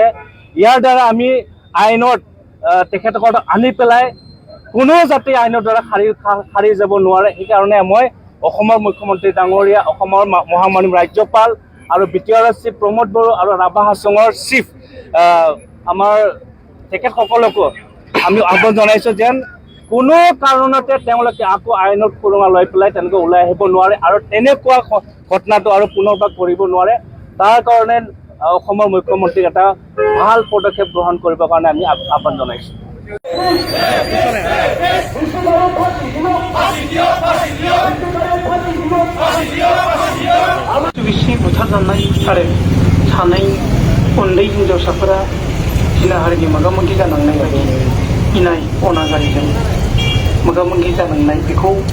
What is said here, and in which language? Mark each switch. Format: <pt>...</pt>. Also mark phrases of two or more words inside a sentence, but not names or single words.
<as>ইয়াৰ দ্বাৰা আমি আইনত তেখেতসকলক আনি পেলাই কোনো যাতে আইনৰ দ্বাৰা সাৰি যাব নোৱাৰে, সেইকাৰণে মই অসমৰ মুখ্যমন্ত্ৰী ডাঙৰীয়া, অসমৰ মহামহিম ৰাজ্যপাল আৰু BTRS চিফ প্ৰমোদ বড়ো আৰু ৰাভা হাছঙৰ চিফ আমাৰ তেখেতসকলকো আমি আহ্বান জনাইছোঁ যেন কোনো কাৰণতে তেওঁলোকে আকৌ আইনত সুৰঙা লৈ পেলাই তেনেকৈ ওলাই আহিব নোৱাৰে আৰু তেনেকুৱা ঘটনাটো আৰু পুনৰবাৰ কৰিব নোৱাৰে। তাৰ কাৰণে অসমৰ মুখ্যমন্ত্ৰীক এটা ভাল পদক্ষেপ গ্ৰহণ কৰিবৰ কাৰণে আমি আহ্বান জনাইছোঁ।</as> <brx>बिसि बुथारजानाय आरो सानै उन्दै हिनजावसाफोरा जिनाहारिनि मोगा मोगि जानांनाय बायदि इनाय अनागारिजों मोगा मोगि जानांनाय बेखौ</brx>